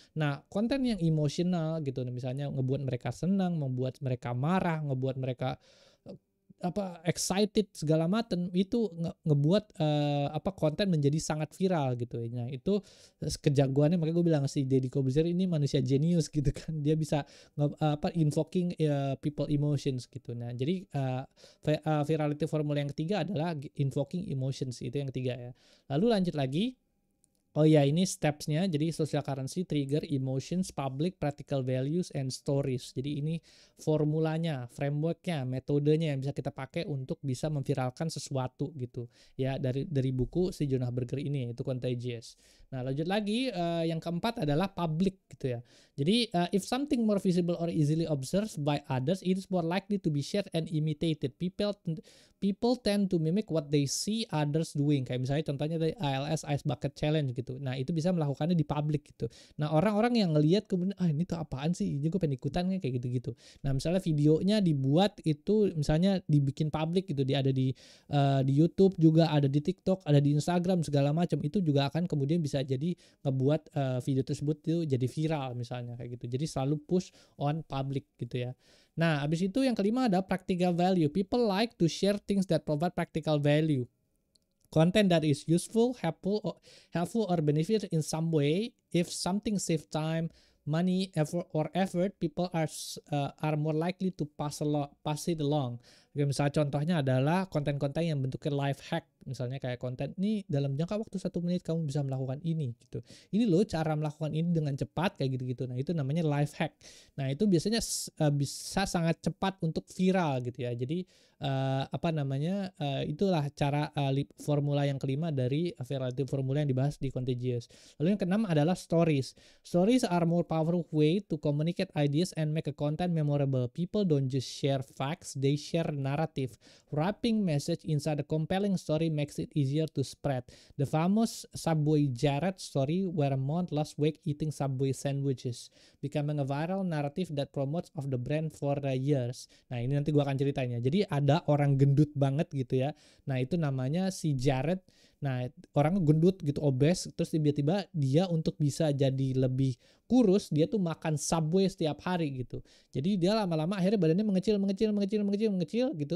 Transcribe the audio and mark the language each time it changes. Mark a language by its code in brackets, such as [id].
[id] Nah, konten yang emosional gitu, misalnya ngebuat mereka senang, membuat mereka marah, ngebuat mereka excited segala macam, itu ngebuat konten menjadi sangat viral gitu. Nah, itu kejagoannya, makanya gue bilang si Deddy Corbuzier ini manusia jenius gitu kan. Dia bisa [en] invoking people emotions [id] gitu. Nah, jadi virality formula yang ketiga adalah invoking emotions, itu yang ketiga ya. Lalu lanjut lagi. Oh ya, ini steps-nya. Jadi [en] social currency, trigger, emotions, public, practical values, and stories. [id] Jadi ini formulanya, framework-nya, metodenya yang bisa kita pakai untuk bisa memviralkan sesuatu gitu. Ya, dari buku si Jonah Berger ini, yaitu Contagious. Nah, lanjut lagi, yang keempat adalah public gitu ya. Jadi [en] if something more visible or easily observed by others, it is more likely to be shared and imitated. People tend to mimic what they see others doing. [id] Kayak misalnya contohnya dari ALS Ice Bucket Challenge gitu. Nah, itu bisa melakukannya di public gitu. Nah, orang-orang yang ngelihat kemudian, ini tuh apaan sih? Ini gue pengen ikutan kayak gitu-gitu. Nah, misalnya videonya dibuat itu misalnya dibikin public gitu. Dia ada di YouTube juga, ada di TikTok, ada di Instagram segala macam. Itu juga akan kemudian bisa jadi ngebuat video tersebut itu jadi viral misalnya kayak gitu. Jadi selalu [en] push on public [id] gitu ya. Nah, habis itu yang kelima ada practical value. [en] People like to share things that provide practical value. Content that is useful, helpful, or beneficial in some way. If something save time, money, effort, people are more likely to pass it along. [id] Misalnya contohnya adalah konten-konten yang bentuknya life hack. Misalnya kayak konten ini dalam jangka waktu 1 menit kamu bisa melakukan ini gitu. Ini loh cara melakukan ini dengan cepat kayak gitu-gitu. Nah, itu namanya life hack. Nah, itu biasanya bisa sangat cepat untuk viral gitu ya. Jadi itulah cara formula yang kelima dari virality formula yang dibahas di Contagious. Lalu yang keenam adalah stories. [en] Stories are more powerful way to communicate ideas and make a content memorable. People don't just share facts, they share narrative. Wrapping message inside a compelling story makes it easier to spread. The famous Subway Jared story where a month last week eating Subway sandwiches, becoming a viral narrative that promotes of the brand for years. [id] Nah ini nanti gue akan ceritanya. Jadi ada orang gendut banget gitu ya. Nah itu namanya si Jared. Nah orang gendut gitu, obes, terus tiba-tiba dia untuk bisa jadi lebih kurus, dia tuh makan Subway setiap hari gitu. Jadi dia lama-lama akhirnya badannya mengecil gitu.